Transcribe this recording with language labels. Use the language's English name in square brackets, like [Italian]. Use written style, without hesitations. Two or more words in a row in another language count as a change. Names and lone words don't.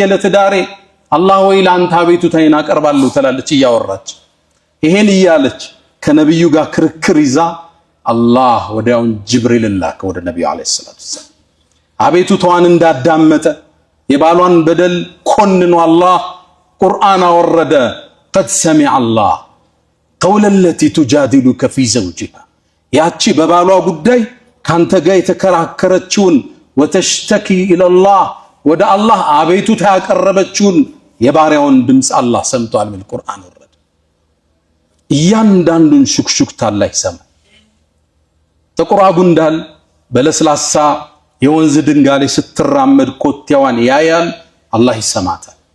[Amharic] ለትዳሬ አላህ ወይ ላንተ አቤቱታዬን አቀርባለሁ ትላለች እያወራች ይሄን ይያለች ከነብዩ ጋር ክርክር ይዛ አላህ ወዲያውን ጅብሪል ላከ ወደ ነብዩ [Arabic] عليه الصلاة والسلام [Amharic] አቤቱታዋን እንዳዳመጠ የባሏን በደል ኮንኖ አላህ ቁርአን አወረደ [Arabic] قد سمع الله قول التي تجادلك في زوجها [Amharic] ያቺ በባሏ ጉዳይ ካንተ ጋር የተከራከረችውን [Arabic] وتشتكي الى الله [Amharic] ወደ አላህ አቤቱታ ያቀረበችውን የባሪያውን ድምጽ አላህ ሰምቷል በቁርአን ወረደ እያንዳንዱን ሹክሹክታ አላህ ይሰማል ጥቁር ጉንዳል በለስላሳ የወንዝ ድንጋይ ላይ ስትራመድ ኮቴዋን ያያል አላህ ይሰማታል